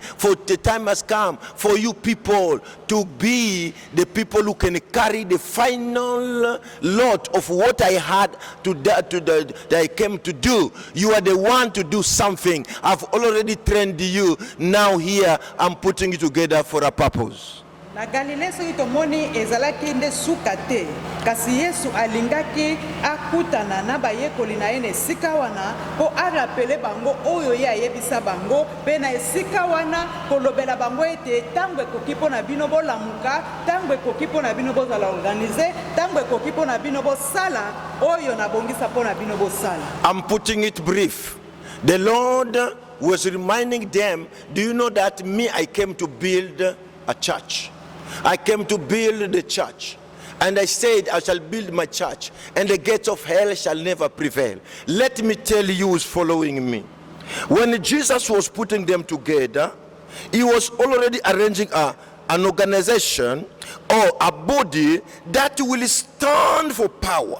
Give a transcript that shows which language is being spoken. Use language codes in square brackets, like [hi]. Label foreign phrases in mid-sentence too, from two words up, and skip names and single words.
[en] For the time has come for you people to be the people who can carry the final lot of what I had that I came to do. You are the one to do something. I've already trained you. Now here I'm putting you together for a purpose. [ln] Na Galilée soki tomoni ezalaki nde suka te, kasi Yesu alingaki akutana na bayekoli na ye na esika wana po arapele bango oyo ye ayebisa bango, pe na esika wana kolobela bango ete ntango ekoki mpo na bino bolamuka, ntango ekoki mpo na bino bozala organize, ntango ekoki mpo na bino bosala oyo nabongisa mpo na bino bosala. [en] I'm putting it brief. The Lord was reminding them, do you know that me, I came to build a church. I came to build the church. And I said, I shall build my church, and the gates of hell shall never prevail. Let me tell you who's following me. When Jesus was putting them together, he was already arranging an organization or a body that will stand for power.